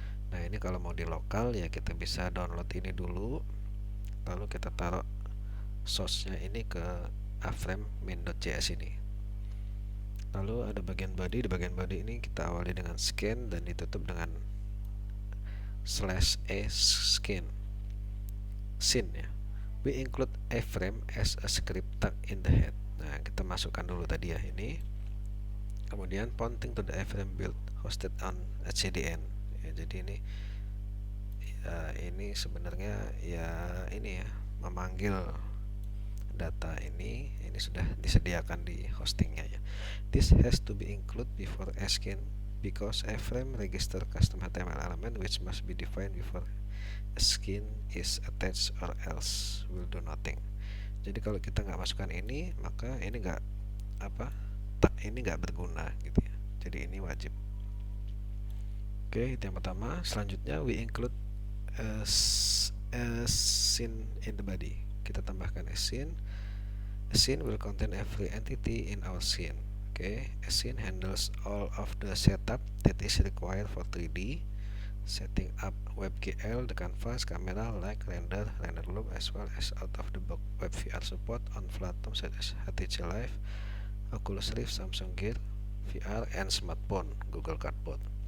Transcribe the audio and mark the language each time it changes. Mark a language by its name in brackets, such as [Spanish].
[Indonesian] Nah, ini kalau mau di lokal ya kita bisa download ini dulu, lalu kita taruh source-nya ini ke A-frame.min.js ini. Lalu ada bagian body. Di bagian body ini kita awali dengan scan dan ditutup dengan /a skin scene ya. [English] We include A-frame as a script tag in the head. [Indonesian] Nah, kita masukkan dulu tadi ya ini. Kemudian [English] pointing to the A-frame build hosted on HCDN [Indonesian] ya, jadi ini sebenarnya ya ini ya, memanggil data ini sudah disediakan di hostingnya ya. [English] This has to be included before asking because A-frame register custom HTML element which must be defined before a skin is attached or else will do nothing. [Indonesian] Jadi kalau kita nggak masukkan ini, maka ini nggak berguna gitu ya. Jadi ini wajib. Oke, itu yang pertama. Selanjutnya [English] we include a scene in the body. [Indonesian] Kita tambahkan [English] a scene. A scene will contain every entity in our scene. Okay, a scene handles all of the setup that is required for 3D, setting up WebGL, the canvas, camera, light, render loop, as well as out-of-the-box web VR support on platforms such as HTC Live, Oculus Rift, Samsung Gear VR, and smartphone, Google Cardboard.